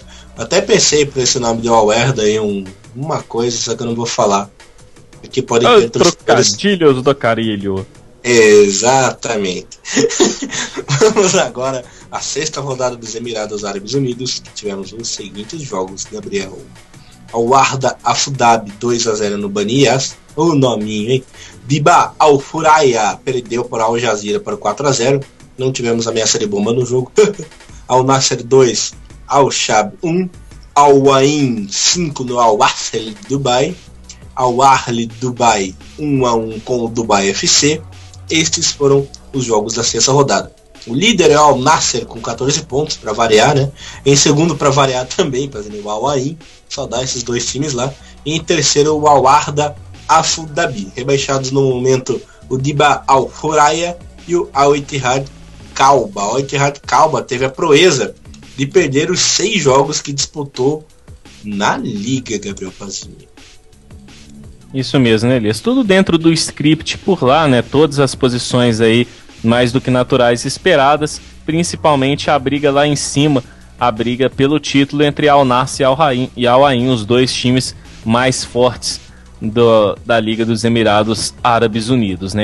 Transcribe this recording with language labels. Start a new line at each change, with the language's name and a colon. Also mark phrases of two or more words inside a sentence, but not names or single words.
Portuguese: Até pensei por esse nome de Al-Warda aí, uma coisa, só que eu não vou falar. Porque pode ter trocadilhos do carilho. Exatamente. Vamos agora a sexta rodada dos Emirados Árabes Unidos, que tivemos os seguintes jogos, Gabriel. Al Wahda Abu Dhabi 2-0 no Bani Yas, o nominho, hein? Diba Al Furaya perdeu para Al Jazeera por 4-0, não tivemos ameaça de bomba no jogo. Al Nasser 2, Al Shab 1, Al Ain 5 no Al Wasl Dubai, Al Ahly Dubai 1-1 com o Dubai FC. Estes foram os jogos da sexta rodada. O líder é o Al Nasser com 14 pontos, para variar, né? Em segundo, para variar também, fazendo o Al Ain, só dá esses dois times lá. E em terceiro, o Al Wahda Abu Dhabi. Rebaixados no momento, o Diba Al Furaya e o Al Ittihad Kalba. O Al Ittihad Kalba teve a proeza de perder os 6 jogos que disputou na Liga, Gabriel Pazini. Isso mesmo, né, Elias? Tudo dentro do script por lá, né? Todas as posições aí mais do que naturais esperadas, principalmente a briga lá em cima, a briga pelo título entre Al Nassr e Al Ain, os dois times mais fortes da Liga dos Emirados Árabes Unidos, né?